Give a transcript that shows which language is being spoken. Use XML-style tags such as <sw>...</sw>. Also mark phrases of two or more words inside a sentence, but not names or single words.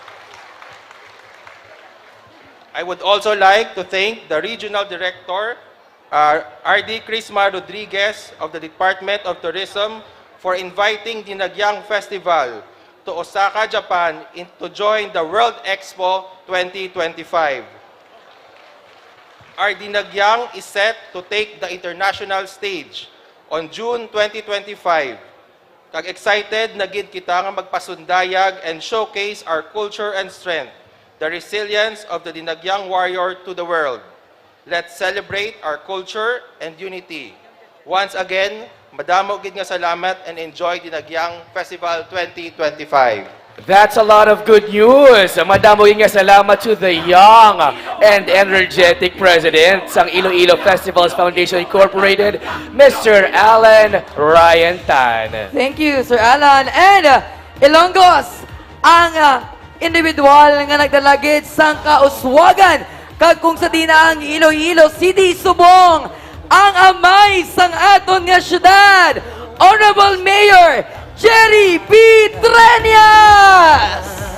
<en>I would also like to thank the Regional Director, RD Crisma Rodriguez of the Department of Tourism for inviting Dinagyang Festival to Osaka, Japan to join the World Expo 2025. Our Dinagyang is set to take the international stage on June 2025.</en> <hil>Kag excited na gid kita nga magpasundayag</hil> <en>and showcase our culture and strength, the resilience of the Dinagyang warrior to the world. Let's celebrate our culture and unity. Once again,</en> <hil>madamo gid nga salamat</hil> <en>and enjoy</en> <hil>Dinagyang Festival 2025.</hil> <en>That's a lot of good news.</en> <hil>Madamo nga salamat</hil> <en>to the young and energetic president ng Iloilo Festivals Foundation Incorporated, Mr. Alan Ryan Tan. Thank you, Sir Alan.</en> <hil>And Ilonggos, ang individual nga nagdalagid sang kauswagan kag kung sa dinaang Iloilo City, Subong, ang amay sang aton nga syudad, Honorable Mayor Jerry P. Treñas!</hil>